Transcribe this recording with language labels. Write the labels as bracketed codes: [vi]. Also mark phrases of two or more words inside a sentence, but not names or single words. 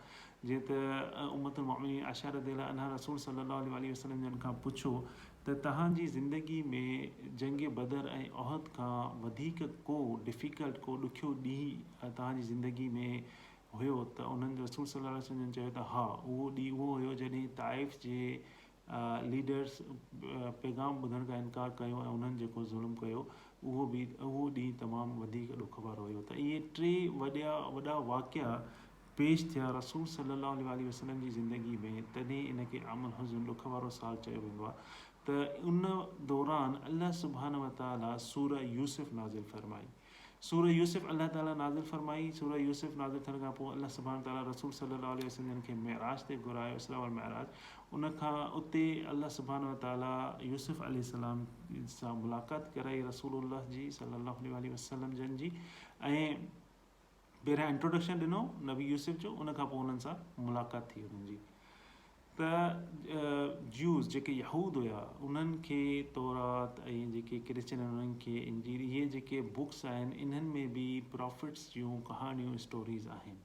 [sd] जीअं त [ar] أم المؤمنين عائشة رضي الله عنها رسول صلى الله عليه وسلم [sd] जन खां पुछो त तव्हांजी ज़िंदगी में जंग बदर ऐं उहद खां वधीक को डिफ़िकल्ट को ॾुखियो ॾींहुं तव्हांजी ज़िंदगी में हुयो त उन्हनि [ar] رسول صلى الله عليه وسلم [sd] चयो त हा उहो ॾींहुं उहो हुयो जॾहिं ताइफ़ जे लीडर्स पैगाम ॿुधण खां इनकार कयो ऐं उन्हनि जेको ज़ुल्म कयो उहो ॾींहुं तमामु वधीक ॾुख वारो हुयो। त इहे 3 वॾा वाक़िया पेश थिया [ar] رسول صلى الله عليه وسلم [sd] जी ज़िंदगी में तॾहिं इन खे [ar] عام الحزن [sd] ॾुख वारो साल चयो वेंदो आहे। त उन दौरान [ar] الله سبحانه وتعالى [sd] सूरा यूसुफ नाज़िल फरमाई। सूरा यूसुफ अल्लाह ताला नाज़िल फरमाई। सूरा यूसुफ नाज़िल थियण खां पोइ [ar] الله سبحانه وتعالى رسول صلى الله عليه وسلم [sd] खे मेराज ते घुरायो, [ar] الإسراء والمعراج. [sd] उनखां उते [ar] الله سبحانه وتعالى يوسف عليه السلام [sd] सां मुलाक़ात कराई रसूलुल्लाह जी [ar] صلى الله عليه وسلم [sd] जन जी ऐं पहिरियां इंट्रोडक्शन ॾिनो नबी यूसुफ जो। उनखां पोइ उन्हनि सां मुलाक़ात थी उन्हनि जी। त ज्यूस जेके यहूद हुया उन्हनि खे तौरात ऐं जेके क्रिश्चन उन्हनि खे इंजील इहे जेके बुक्स आहिनि इन्हनि में बि प्रॉफिट्स जूं कहाणियूं स्टोरीज़ आहिनि।